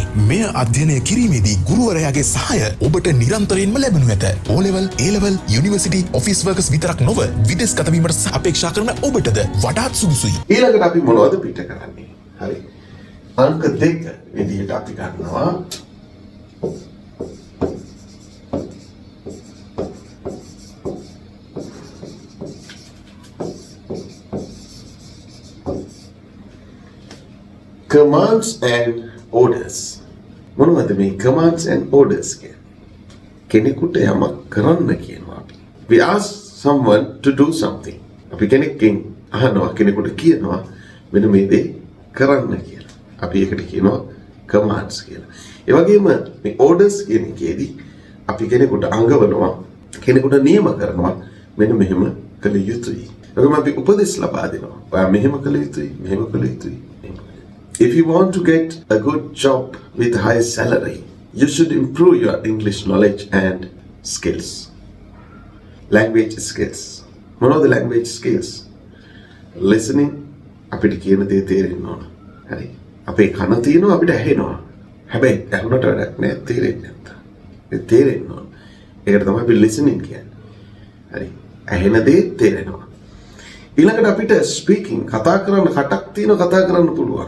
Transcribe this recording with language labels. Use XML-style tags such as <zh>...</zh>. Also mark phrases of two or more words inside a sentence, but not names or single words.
<si>මෙය අධ්‍යයනය කිරීමේදී ගුරුවරයාගේ සහාය ඔබට නිරන්තරයෙන්ම ලැබෙනු ඇත.</si> <en>O level, A level, University, Office Workers</en> <si>විතරක් නොව විදේශගත වීමට අපේක්ෂා කරන ඔබටද වඩාත් සුදුසුයි. ඊළඟට අපි මොනවද පිට කරන්නේ? හරි. අංක 2 විදිහට අපි ගන්නවා</si> <en>commands and orders.</en> <si>මොනවද මේ</si> <en>commands and orders</en> <si>කියන්නේ? කෙනෙකුට යමක් කරන්න කියනවා අපි.</si> <en>We ask someone to do something.</en> <si>අපි කෙනෙක්ගෙන් අහනවා, කෙනෙකුට කියනවා මෙන්න මේ දේ කරන්න කියලා. අපි ඒකට කියනවා commands කියලා. ඒ වගේම මේ orders කියන එකේදී අපි කෙනෙකුට අංගවනවා, කෙනෙකුට නියම කරනවා මෙන්න මෙහෙම කළ යුතුයි. ඒකම අපි උපදෙස් ලබා දෙනවා. ඔයා මෙහෙම කළ යුතුයි, මෙහෙම කළ යුතුයි.</si> <en>If you want to get a good job with high salary, you should improve your English knowledge and skills. Language skills. මොනවද language skills?</en> <si>Listening අපිට කියන දේ තේරෙන්න ඕන. හරි. අපේ කන තියෙනවා අපිට ඇහෙනවා. හැබැයි ඇහුනට වැඩක් නෑ තේරෙන්නේ නැත්තම්. ඒ තේරෙන්න ඕන. ඒකට තමයි අපි listening කියන්නේ. හරි. ඇහෙන දේ තේරෙනවා. ඊළඟට අපිට ස්පීකින් කතා කරන්න කටක් තියෙන කතා කරන්න පුළුවන්.</si>